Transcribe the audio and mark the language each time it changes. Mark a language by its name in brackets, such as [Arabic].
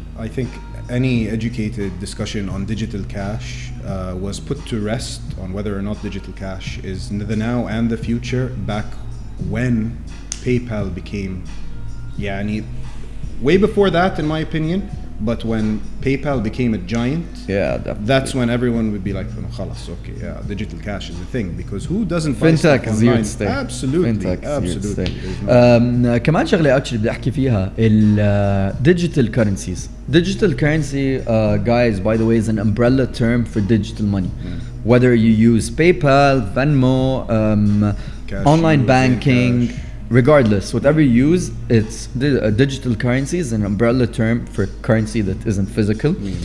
[English] I think any educated discussion on digital cash was put to rest on whether or not digital cash is the now and the future back when PayPal became, يعني, way before that in my opinion. But when PayPal became a giant, definitely. That's when everyone would be like, خلاص, okay, digital cash is a thing, because who doesn't buy fintech stuff is here online? to stay. Absolutely. [Arabic] كمان شغلة [English] actually [Arabic] بدي أحكي فيها digital currencies. [English] Digital currency, guys, by the way, is an umbrella term for digital money. Whether you use PayPal, Venmo, online banking, regardless, whatever you use, it's digital currency is an umbrella term for currency that isn't physical.